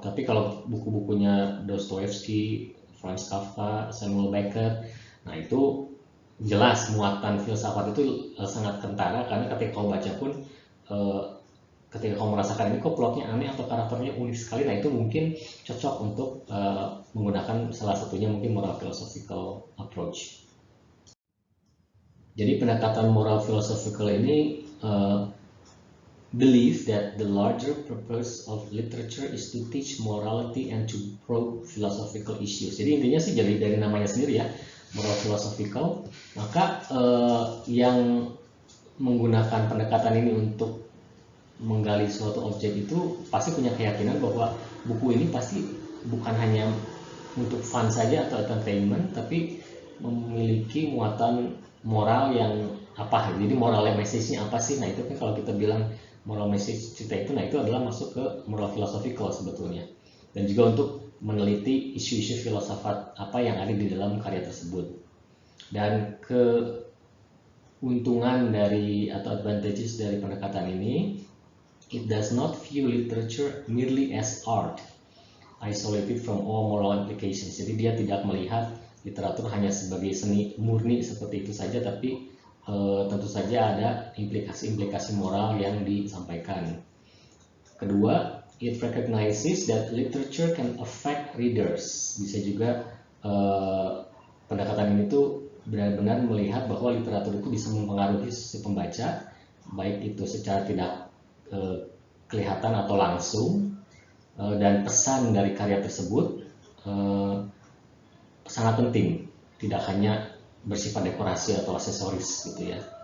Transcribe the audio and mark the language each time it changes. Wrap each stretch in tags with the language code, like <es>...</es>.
<id>Tapi kalau buku-bukunya Dostoevsky, Franz Kafka, Samuel Beckett, nah itu jelas muatan filsafat itu sangat kentara, karena ketika kau baca pun ketika kamu merasakan ini kok plotnya aneh atau karakternya unik sekali, nah itu mungkin cocok untuk menggunakan salah satunya mungkin moral philosophical approach. Jadi pendekatan moral philosophical ini</id> <en>believe that the larger purpose of literature is to teach morality and to probe philosophical issues.</en> <id>Jadi intinya sih jadi dari namanya sendiri ya, moral philosophical. Maka yang menggunakan pendekatan ini untuk menggali suatu objek itu pasti punya keyakinan bahwa buku ini pasti bukan hanya untuk fun saja atau entertainment, tapi memiliki muatan moral yang apa. Jadi moral message-nya apa sih? Nah itu kan kalau kita bilang moral message cerita itu, nah itu adalah masuk ke moral philosophical sebetulnya. Dan juga untuk meneliti isu-isu filsafat apa yang ada di dalam karya tersebut. Dan keuntungan dari atau advantages dari pendekatan ini,</id> <en>it does not view literature merely as art, isolated from all moral implications.</en> <id>Jadi dia tidak melihat literatur hanya sebagai seni murni seperti itu saja, tapi tentu saja ada implikasi-implikasi moral yang disampaikan. Kedua,</id> <en>it recognizes that literature can affect readers.</en> <id>Bisa juga pendekatan ini tuh benar-benar melihat bahwa literatur itu bisa mempengaruhi si pembaca, baik itu secara tidak kelihatan atau langsung, dan pesan dari karya tersebut sangat penting, tidak hanya bersifat dekorasi atau aksesoris gitu ya.</id>